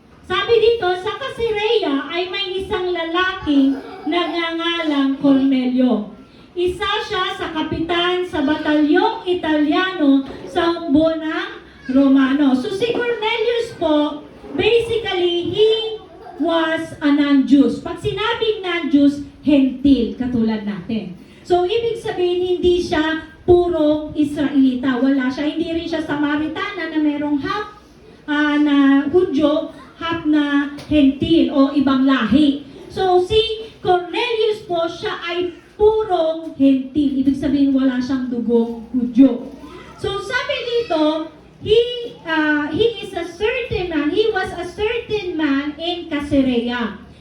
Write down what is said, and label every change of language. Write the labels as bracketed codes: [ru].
[tl] Sabi dito, sa Caesarea ay may isang lalaking nagngangalang Cornelio. Isa siya sa kapitan sa batalyong Italiano sa hukbo ng Romano. So si Cornelius po, [en] basically, he was a non-Jews. [tl] Pag sinabing non-Jews, hentil, katulad natin. So ibig sabihin, hindi siya purong Israelita. Wala siya, hindi rin siya Samaritana na merong half na Hudyo, half na hentil o ibang lahi. So si Cornelius po, siya ay purong hentil. Ibig sabihin, wala siyang dugong Hudyo. So sabi dito, [en] he is a certain man, he was a certain man in Caesarea.